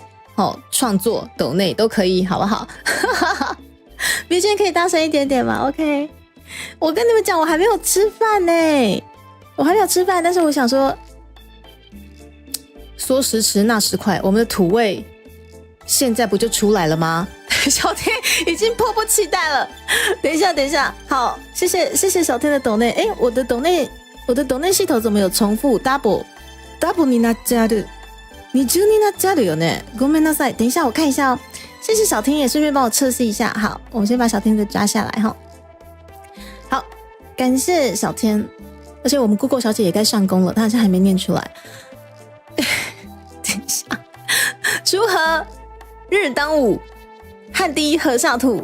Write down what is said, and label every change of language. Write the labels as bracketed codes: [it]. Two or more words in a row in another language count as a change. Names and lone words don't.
[zh] 创作抖内都可以，好不好？BGM 可以大声一点点吗 ？OK， 我跟你们讲，我还没有吃饭呢，我还没有吃饭，但是我想说时迟那时快，我们的土味现在不就出来了吗？小天已经迫不及待了。等一下，好，谢谢小天的抖内。我的抖内系统怎么有重复 double [ja] になっちゃう？你12になっちゃうよね。ごめんなさい。 [zh] 等一下我看一下哦。谢谢小天也顺便帮我测试一下。好，我们先把小天的抓下来哈。好，感谢小天。而且我们 Google 小姐也该上工了，她好像还没念出来。等一下，锄禾日当午，汗滴禾下土。